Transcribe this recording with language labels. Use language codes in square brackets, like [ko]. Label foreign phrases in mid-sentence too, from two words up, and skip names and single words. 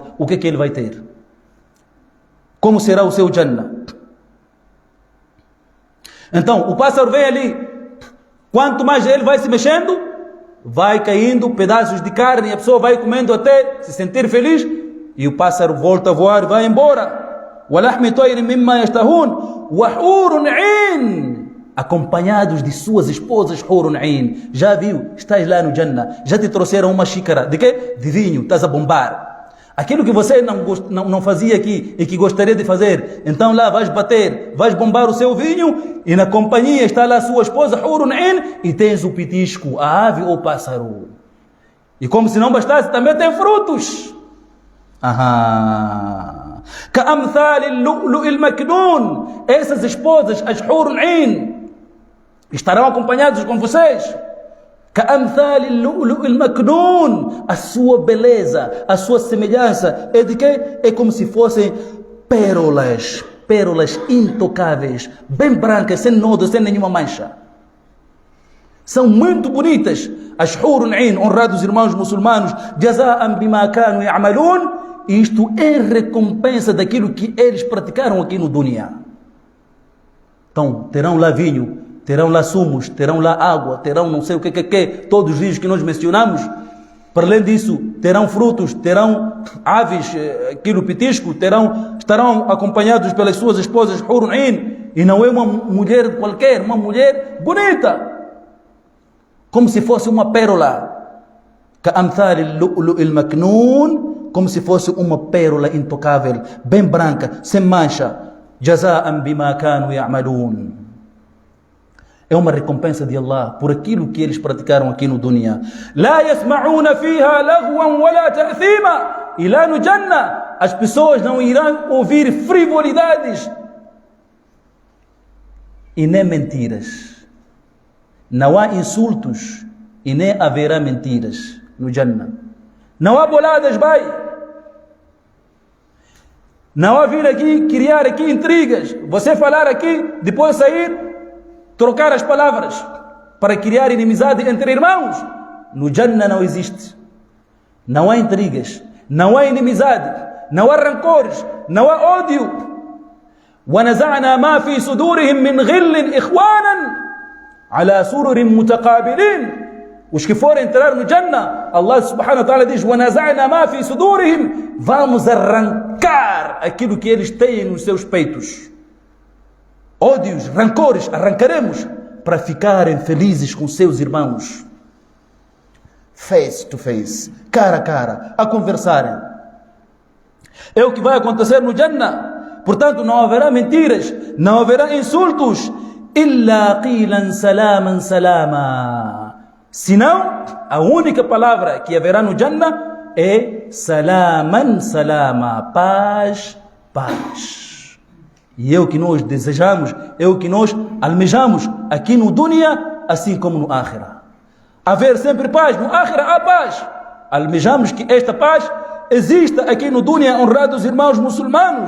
[pt] O que ele vai ter? Como será o seu Jannah? Então, o pássaro vem ali, quanto mais ele vai se mexendo, vai caindo pedaços de carne, e a pessoa vai comendo até se sentir feliz, e o pássaro volta a voar e vai embora. [ar] وَلَحْمِ طَيْرٍ مِمَّا يَشْتَهُونَ وَحُورٌ عِينٌ, [pt] acompanhados de suas esposas [ar] حور عين. [pt] Já viu? Estás lá no Jannah, já te trouxeram uma xícara de quê? De vinho, estás a bombar. Aquilo que você não fazia aqui e que gostaria de fazer, então lá vais bater, vais bombar o seu vinho, e na companhia está lá a sua esposa [ar] حور عين, [pt] e tens o pitisco, a ave ou o pássaro. E como se não bastasse, também tem frutos. [ar] كأمثال اللؤلؤ المكنون, [pt] essas esposas, as [ar] حور عين, [pt] estarão acompanhados com vocês. [ar] كأمثال اللؤلؤ المكنون, [pt] a sua beleza, a sua semelhança é de quê? É como se fossem pérolas intocáveis, bem brancas, sem nodos, sem nenhuma mancha. São muito bonitas as [ar] حور عين, [pt] honrados irmãos muçulmanos. [ar] جزاء بما كانوا يعملون, [pt] isto é recompensa daquilo que eles praticaram aqui no dunya. Então, terão lá vinho, terão lá sumos, terão lá água, terão não sei o que, todos os rios que nós mencionamos. Para além disso, terão frutos, terão aves, aquilo pitisco, estarão acompanhados pelas suas esposas [ar] حور عين, [pt] e não é uma mulher qualquer, uma mulher bonita, como se fosse uma pérola. [ar] كأمثال اللؤلؤ المكنون, [pt] como se fosse uma pérola intocável, bem branca, sem mancha. [ar] جزاء بما كانوا يعملون, [pt] é uma recompensa de Allah por aquilo que eles praticaram aqui no dunya. [ar] لا يسمعون فيها لغوا ولا تأثيما, [pt] e lá no Jannah as pessoas não irão ouvir frivolidades e nem mentiras. Não há insultos e nem haverá mentiras no Jannah. Não há boladas, vai. Não há vir aqui, criar aqui intrigas. Você falar aqui, depois sair, trocar as palavras para criar inimizade entre irmãos. No Jannah não existe. Não há intrigas, não há inimizade, não há rancores, não há ódio. [ar] وَنَزَعْنَا مَا فِي صُدُورِهِمْ مِنْ غِلٍّ إِخْوَانًا عَلَى سُرُرٍ مُتَقَابِلِينَ. [pt] Os que forem entrar no Jannah, [ar] الله سبحانه وتعالى [pt] diz: [ar] وَنَزَعْنَا مَا فِي صُدُورِهِمْ, [pt] vamos arrancar aquilo que eles têm nos seus peitos. Ódios, rancores, arrancaremos para ficarem felizes com seus irmãos. [en] Face to face, [pt] cara a cara, a conversarem. É o que vai acontecer no Jannah. Portanto, não haverá mentiras, não haverá insultos. [ar] إِلَّا قِيلًا سَلَامًا سَلَامًا, [pt] senão a única palavra que haverá no Jannah é [ar] سلاما سلاما, [pt] paz, paz. E é o que nós desejamos, é o que nós almejamos aqui no dunya, assim como no akhirah. Haver sempre paz, no akhirah há paz. Almejamos que esta paz exista aqui no dunya, honrados irmãos muçulmanos.